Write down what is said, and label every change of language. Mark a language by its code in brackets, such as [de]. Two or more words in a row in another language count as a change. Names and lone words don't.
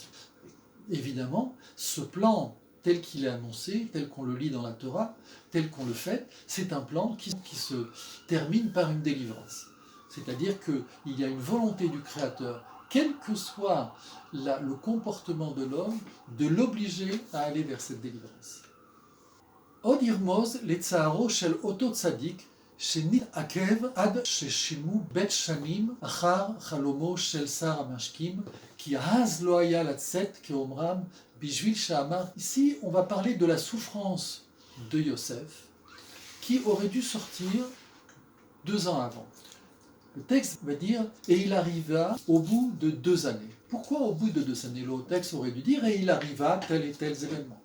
[fr] Évidemment, ce plan tel qu'il est annoncé, tel qu'on le lit dans la Torah, tel qu'on le fait, c'est un plan qui se termine par une délivrance. C'est-à-dire qu'il y a une volonté du Créateur, quel que soit le comportement de l'homme, de l'obliger à aller vers cette délivrance. [he] עוד ירמוז לצערו של אותו צדיק שנתעכב עד ששילמו בית שנים אחר חלומו של שר המשקים, כי אז לא היה לצאת כאומרם בשביל שאמר. [fr] Ici, on va parler de la souffrance de Yosef, qui aurait dû sortir 2 ans avant. Le texte va dire « et il arriva au bout de 2 années ». Pourquoi au bout de 2 années? Le texte aurait dû dire « et il arriva tel et tel événement ».